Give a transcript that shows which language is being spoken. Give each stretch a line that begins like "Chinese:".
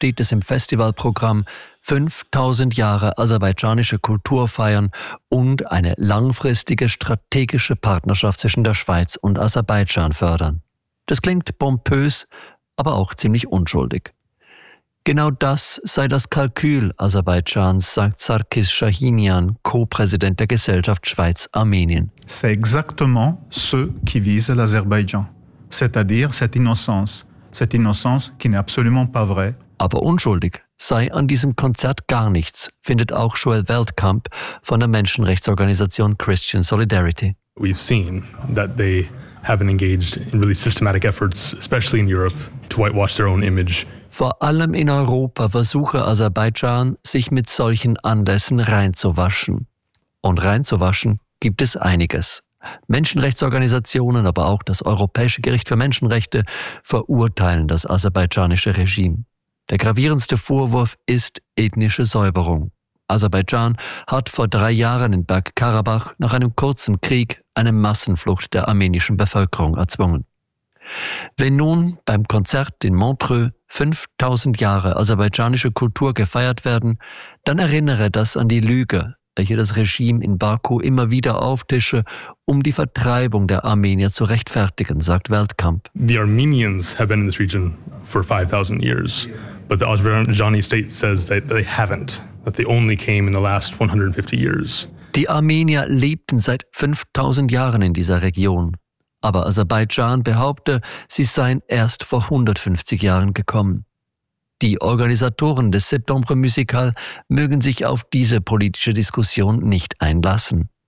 German: steht es im Festivalprogramm, 5000 Jahre aserbaidschanische Kultur feiern und eine langfristige strategische Partnerschaft zwischen der Schweiz und Aserbaidschan fördern. Das klingt pompös, aber auch ziemlich unschuldig. Genau das sei das Kalkül Aserbaidschans, sagt Sarkis Shahinyan, Co-Präsident der Gesellschaft Schweiz-Armenien.
French: C'est exactement ce qui vise l'Azerbaïdjan, c'est-à-dire cette innocence qui n'est absolument pas vraie.
German: Aber unschuldig sei an diesem Konzert gar nichts, findet auch Joel Weltkamp von der Menschenrechtsorganisation Christian Solidarity.
English: We've seen that they have been engaged in really systematic efforts, especially in Europe, to whitewash their own image.
German: Vor allem in Europa versuche Aserbaidschan, sich mit solchen Anlässen reinzuwaschen. Und reinzuwaschen gibt es einiges. Menschenrechtsorganisationen, aber auch das Europäische Gericht für Menschenrechte verurteilen das aserbaidschanische Regime. Der gravierendste Vorwurf ist ethnische Säuberung. Aserbaidschan hat vor 3 Jahren in Bergkarabach nach einem kurzen Krieg eine Massenflucht der armenischen Bevölkerung erzwungen. Wenn nun beim Konzert in Montreux 5000 Jahre aserbaidschanische Kultur gefeiert werden, dann erinnere das an die Lüge, welche das Regime in Baku immer wieder auftische, um die Vertreibung der Armenier zu rechtfertigen, sagt Weltkamp.
English: The Armenians have been in this region for 5000 years, but the Azerbaijani state says that they haven't, that they only came in the last 150 years.
German: Die Armenier lebten seit 5000 Jahren in dieser Region. Aber Aserbaidschan behaupte, sie seien erst vor 150 Jahren gekommen. Die Organisatoren des Septembre Musical mögen sich auf diese politische Diskussion nicht einlassen.